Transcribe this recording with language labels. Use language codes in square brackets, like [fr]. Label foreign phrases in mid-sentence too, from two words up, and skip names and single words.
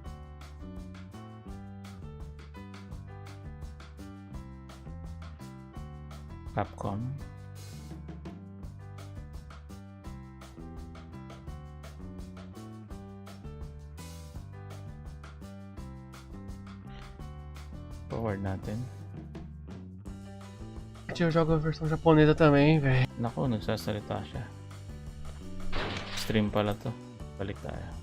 [tl] Capcom. Forward natin. [pt] 一応jogo versão japonesa também, velho. [tl] Naku, nagsasalita siya. Stream pala to. Balik tayo.